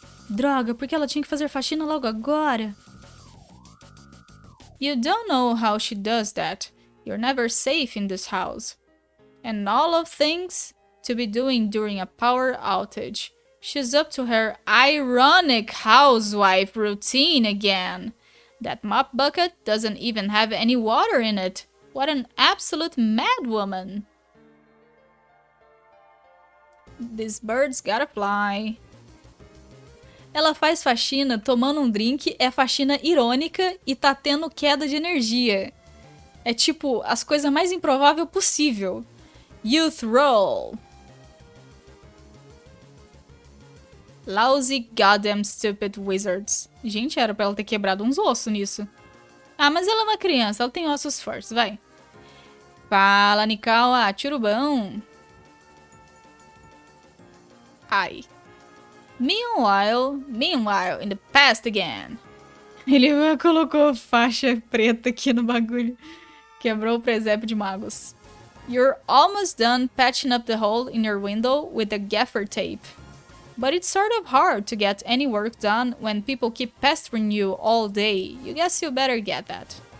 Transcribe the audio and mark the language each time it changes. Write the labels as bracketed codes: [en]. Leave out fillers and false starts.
[pt] Droga, porque ela tinha que fazer faxina logo agora? [en] You don't know how she does that. You're never safe in this house. And all of things to be doing during a power outage. She's up to her ironic housewife routine again. That mop bucket doesn't even have any water in it. What an absolute madwoman. This bird's gotta fly. [pt] Ela faz faxina tomando um drink, é faxina irônica e tá tendo queda de energia. É tipo, as coisas mais improvável possível. [en] Youth roll. Lousy goddamn stupid wizards. [pt] Gente, era pra ela ter quebrado uns ossos nisso. Ah, mas ela é uma criança, ela tem ossos fortes, vai. Fala, Nikawa, turubão. Ai. [en] Meanwhile, in the past again. [pt] Ele colocou faixa preta aqui no bagulho. Quebrou o presépio de magos. [en] You're almost done patching up the hole in your window with the gaffer tape. But it's sort of hard to get any work done when people keep pestering you all day. You guess you better get that.